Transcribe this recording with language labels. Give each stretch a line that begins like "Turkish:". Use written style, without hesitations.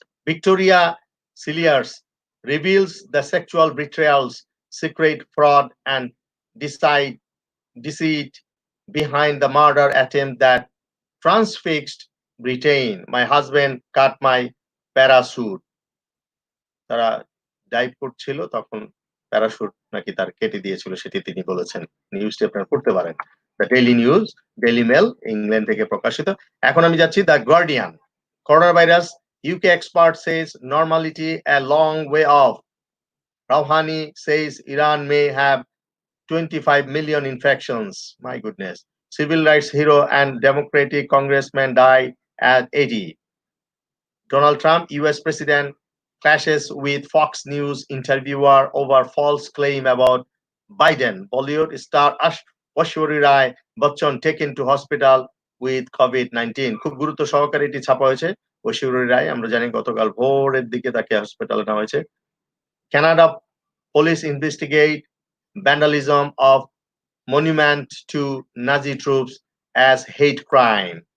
English: Victoria Cilliers reveals the sexual betrayals, secret fraud and deceit behind the murder attempt that transfixed Britain. My husband cut my parachute.
Bangla: তারা dive করছিল, তখন parachute নাকি তার কেটে দিয়েছিল, সেটি তিনি বলেছেন। নিউজটি আপনারা পড়তে পারেন। The daily news, daily mail, England থেকে প্রকাশিত। এখন আমি যাচ্ছি
English: The Guardian, corona virus, UK expert says normality a long way off. Rouhani says Iran may have 25 million infections. My goodness. Civil rights hero and Democratic congressman die at 80. Donald Trump, US president, clashes with Fox News interviewer over false claim about Biden. Bollywood star Aishwarya Rai Bachchan taken to hospital with COVID-19.
Bangla: খুব গুরুত্ব সহকারে এটি ছাপা হয়েছে। ঐশ্বর্যা রায়, আমরা জানি গতকাল ভোরের দিকে তাকে হাসপাতালে নেওয়া হয়েছে।
English: Canada police investigate vandalism of monument to Nazi troops as hate crime.